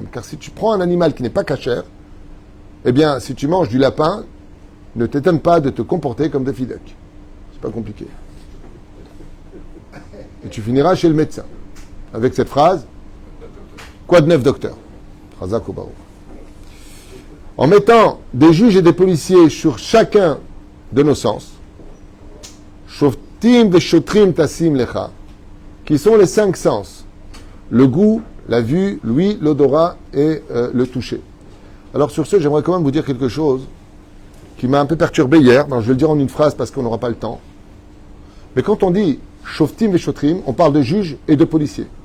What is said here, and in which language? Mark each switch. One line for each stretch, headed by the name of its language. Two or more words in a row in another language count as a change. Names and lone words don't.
French: Car si tu prends un animal qui n'est pas cachère, eh bien si tu manges du lapin, ne t'étonne pas de te comporter comme des fidèques. C'est pas compliqué. Et tu finiras chez le médecin. Avec cette phrase, quoi de neuf, docteur? En mettant des juges et des policiers sur chacun de nos sens,
Hebrew: שופטים ושוטרים תשים לך,
French: qui sont les 5 sens, le goût, la vue, l'ouïe, l'odorat et le toucher. Alors sur ce, j'aimerais quand même vous dire quelque chose qui m'a un peu perturbé hier. Alors, je vais le dire en une phrase parce qu'on n'aura pas le temps. Mais quand on dit
Hebrew: שופטים ושוטרים,
French: on parle de juges et de policiers.